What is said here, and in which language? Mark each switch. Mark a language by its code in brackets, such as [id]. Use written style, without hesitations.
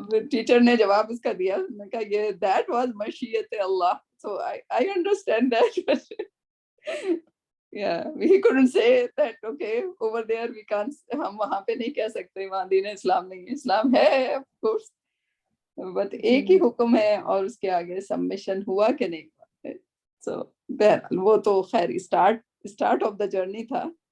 [ur] Teacher نے جواب اس کا دیا، میں کہا یہ [en] that was [ur] مشیت اللہ. [en] So I understand that. Yeah, we couldn't say that okay over there we can't. [ur] ہم وہاں پہ نہیں کہہ سکتے وہاں دین اسلام نہیں ہے. اسلام ہے [en] of course, [ur] but ایک ہی حکم ہے اور اس کے آگے سبمیشن ہوا کہ نہیں ہوا. So بہرحال وہ تو خیر اسٹارٹ آف دا جرنی تھا.